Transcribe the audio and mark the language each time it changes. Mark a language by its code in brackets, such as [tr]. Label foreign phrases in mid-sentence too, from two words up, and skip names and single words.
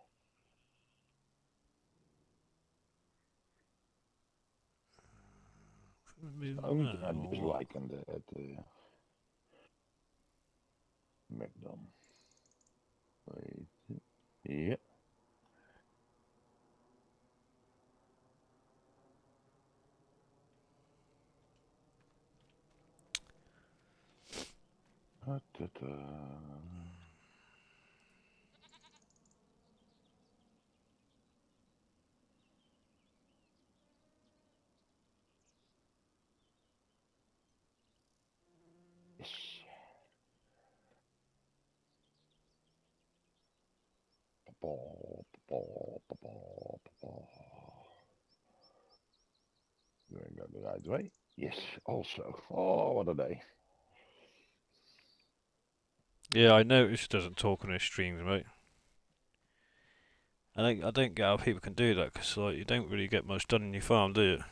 [en] Only thing I dislike on the McDonald's. Wait. Yeah. Ta-ta-ta. Yes. Pa-paw, pa-paw, pa-paw, pa-paw. Do I go the right way? Yes, also. Oh, what a day. Yeah, I noticed he doesn't talk on his streams, mate. I don't get how people can do that because like you don't really get much done in your farm, do you?